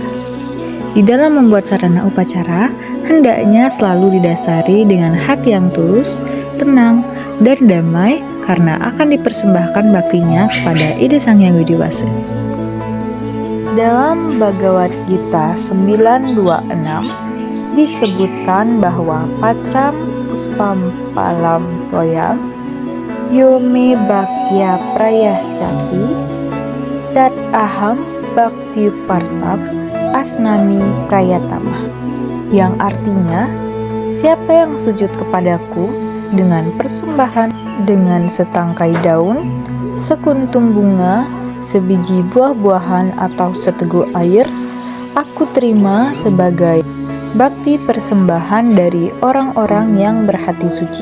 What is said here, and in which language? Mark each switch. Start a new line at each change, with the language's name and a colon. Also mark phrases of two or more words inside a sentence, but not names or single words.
Indonesian: Di dalam membuat sarana upacara, hendaknya selalu didasari dengan hati yang tulus, tenang, dan damai karena akan dipersembahkan baktinya kepada Ide Sang Hyang Widiwasa. Dalam Bhagavad Gita 9.26 disebutkan bahwa
Sanskrit: Patram Puspam Palam Toyam Yome Bhaktya Prayaschati Tat Aham Bhakti Partam Asnami Prayatama,
Indonesian: yang artinya, siapa yang sujud kepadaku dengan persembahan dengan setangkai daun, sekuntum bunga, sebiji buah-buahan atau seteguk air, aku terima sebagai bakti persembahan dari orang-orang yang berhati suci.